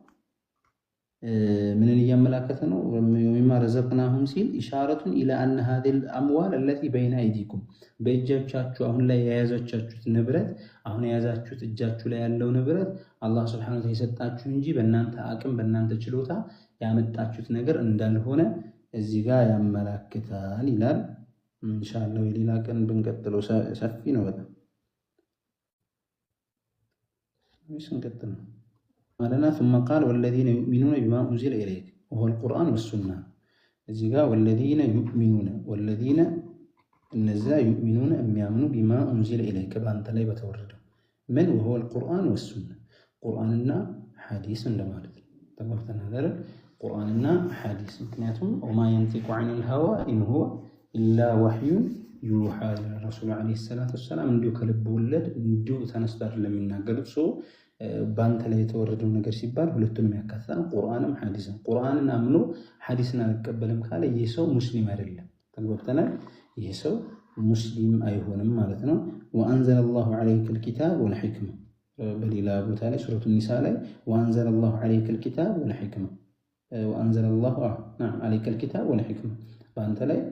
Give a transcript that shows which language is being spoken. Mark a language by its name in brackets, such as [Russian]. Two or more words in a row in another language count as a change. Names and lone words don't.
[Arabic] ومما رزقناهم [Amharic] ሲል [Arabic] إشارة إلى أن هذه الأموال التي بين أيديكم፣ [Amharic] በእጃችሁ አሁን ላይ የያዛችሁት ንብረት፣ አሁን የያዛችሁት እጃችሁ ላይ ያለው ንብረት አላህ [Arabic] سبحانه وتعالى [Amharic] የሰጣችሁ እንጂ በእናንተ አቅም በእናንተ ችሎታ ያመጣችሁት ነገር እንዳልሆነ እዚህ ጋር ያመላክታል ይላል። [Arabic] إن شاء الله [Amharic] የሌላ ቀን ብንቀጥለው ሰፊ ነው በጣም ስንቀጥል ነው ማለና [Arabic] ثم قال والذين يؤمنون بما أنزل إليك وهو القرآن والسنة። [Amharic] እዚህ ጋር [Arabic] والذين يؤمنون والذين እነዛ يؤمنون የሚያምኑ بما أنزل إليك [Amharic] በአንተ ላይ በተወረደው ምን [Arabic] وهو القرآن والسنة [Amharic] ቁርአንና ሐዲስ እንደማለት ነው። ተመርተናል ቁርአንና ሐዲስ። ምክንያቱም [Arabic] وما ينطق عن الهوى إن هو إلا وحي [Amharic] يوحى [Arabic] رسول عليه الصلاة والسلام [Amharic] እንዲሁ ከልብ ወለድ እንዲሁ ተነስቶ ለሚናገሩት ሰው በአንተ ላይ የተወረደው ነገር ሲባል ሁለቱንም ያካትታል፣ ቁርአንም ሐዲስም። ቁርአንን አምኖ ሐዲስን አልቀበልም ካለ ይህ ሰው ሙስሊም አይደለም። ተግባብተናል። ይህ ሰው ሙስሊም አይሆንም ማለት ነው። [Arabic] وأنزل الله عليك الكتاب والحكمة [Amharic] በሌላ ቦታ ላይ ሱረቱ ኒሳ ላይ [Arabic] وأنزل الله عليك الكتاب والحكمة وأنزل الله عليك الكتاب والحكمة [Amharic] በአንተ ላይ